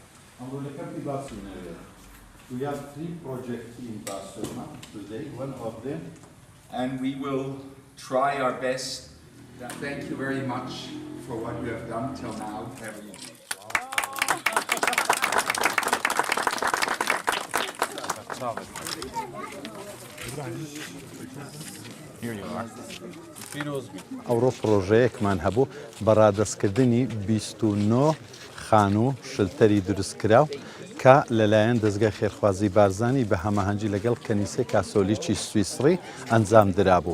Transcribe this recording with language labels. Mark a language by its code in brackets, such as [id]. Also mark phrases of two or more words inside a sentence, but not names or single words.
[en] We have 3 projects in Barcelona today, one of them. And we will try our best. Thank you very much for what you have done till now, everyone. [ckb] ئەوڕۆ پرۆژەیەکمان هەبوو بەڕادەستکردنی 29 خان و شلتەری دروستکراو کە لەلایەن دەستگای خێرخوازی بارزانی بە هەماهەنگی لەگەڵ کەنیسەی کاسۆلیکی سویسری ئەنجام درابوو.